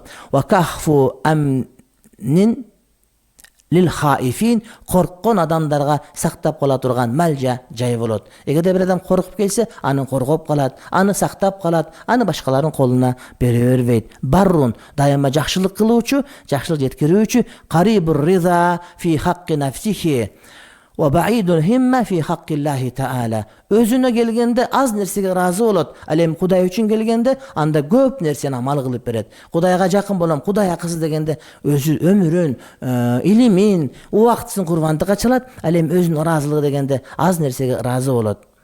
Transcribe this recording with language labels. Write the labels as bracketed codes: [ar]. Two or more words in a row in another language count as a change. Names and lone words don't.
[ar] وكهف أمن للخائفين, [ky] корккон адамдарга сактап кала турган малжа жай болот. Эгерде бир адам коркуп келсе, аны коргоп калат, аны сактап калат, аны башкалардын колуна бере бербейт. [ar] Баррун, [ky] дайыма жакшылык кылуучу, жакшылык жеткирүүчү, [ar] قريب الرضا في حق نفسه وبعيد الهمة في حق الله تعالى. [ky] Өзүнө келгенде аз нерсеге разы болот, ал эми Кудай үчүн келгенде анда көп нерсени амал кылып берет. Кудайга жакын болом, Кудай акысы дегенде өзү өмүрүн, илимин, убактысын курбандыкка чалат, ал эми өзүнүн ыраазылыгы дегенде аз нерсеге разы болот.